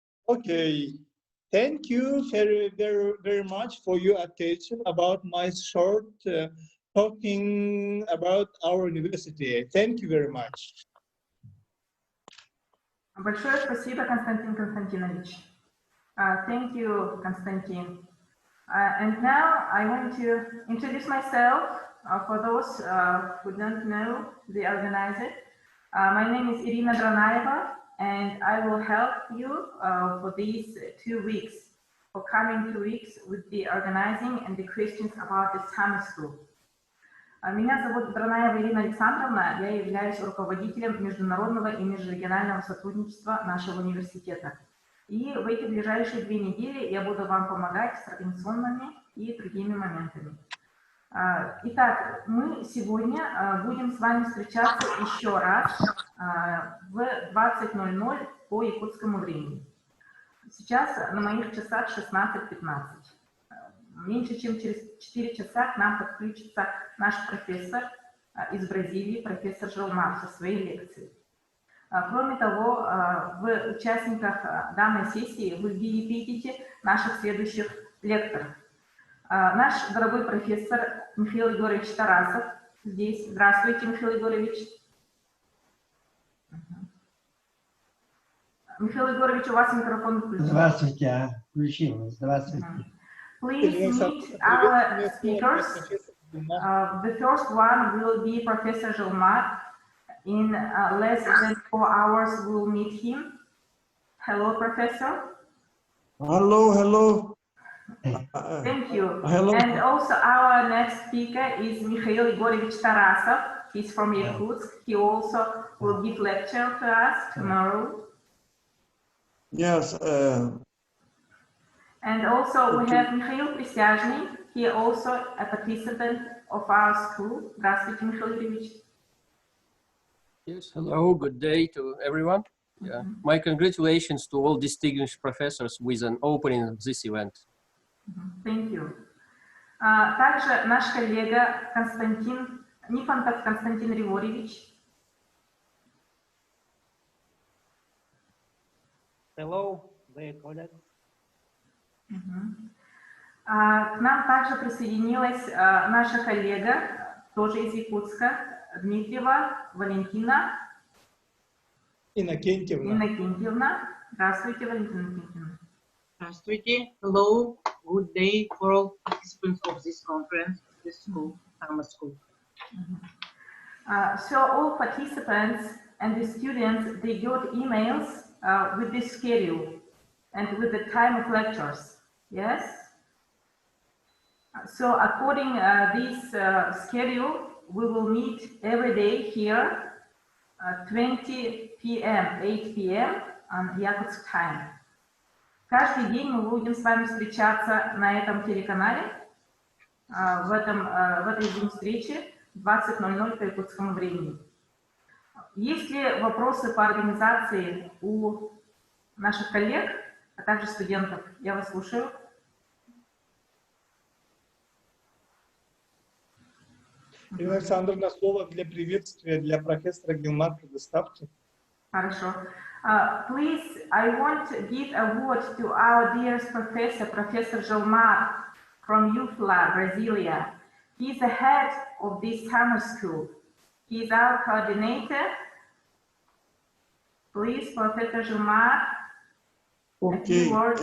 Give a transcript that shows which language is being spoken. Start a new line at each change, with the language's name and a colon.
English: Okay. Thank you very much for your attention about my short talking about our university. Thank you very much.
Russian: Большое спасибо, Константин Константинович.
English: Thank you, Konstantin. And now I want to introduce myself for those who don't know the organizer. My name is Irina Dranaeva, and I will help you for these 2 weeks, for coming 2 weeks, with the organizing and the questions about the summer school.
Russian: Меня зовут Дранаева Ирина Александровна, я являюсь руководителем международного и межрегионального сотрудничества нашего университета. И в эти ближайшие 2 недели я буду вам помогать с организационными и другими моментами. Итак, мы сегодня будем с вами встречаться еще раз в 20:00 по якутскому времени. Сейчас на моих часах 16:15. Меньше чем через 4 часа к нам подключится наш профессор из Бразилии, профессор Жилмар, со своей лекцией. Кроме того, в участниках данной сессии вы видите наших следующих лекторов. Наш дорогой профессор Михаил Егорович Тарасов здесь. Здравствуйте, Михаил Егорович. Михаил Егорович, у вас микрофон включен. Здравствуйте, включил. Здравствуйте.
English: Please meet our speakers. The first one will be Professor Жилмар. In less than 4 hours, we'll meet him. Hello, Professor. Hello, hello. Thank you. Hello. And also our next speaker is Mikhail Igorovich Tarasov. He's from Yakutsk. He also will give lecture to us tomorrow. Yes. And also we have Mikhail Prisyazhny. He also a participant of our school.
Russian: Здравствуйте, Mikhail Ильич.
English: Yes, hello, good day to everyone. Yeah. My congratulations to all distinguished professors with an opening of this event. Thank you.
Russian: Также наш коллега Константин Нифонтов Константин Григорьевич.
English: Hello, dear colleagues.
Russian: К нам также присоединилась наша коллега, тоже из Якутска, Дмитриева Валентина Иннокентьевна. Здравствуйте, Валентина Иннокентьевна. Здравствуйте.
English: Hello. Good day for all participants of this conference, this school, summer school. So all participants and the students, they got emails with this schedule and with the time of lectures. Yes? So according this schedule, we will meet every day here 20 p.m., 8 p.m. on Yakutsk time.
Russian: Каждый день мы будем с вами встречаться на этом телеканале, в этой Zoom-встрече 20:00 по якутскому времени. Есть ли вопросы по организации у наших коллег, а также студентов? Я вас слушаю. Александр, на слово для приветствия для профессора Гилмар предоставьте. Хорошо.
English: Please, I want to give a word to our dearest professor, Professor Gilmar from UFLA, Brasilia. He's the head of this summer school. He's our coordinator. Please, Professor Gilmar, a few words.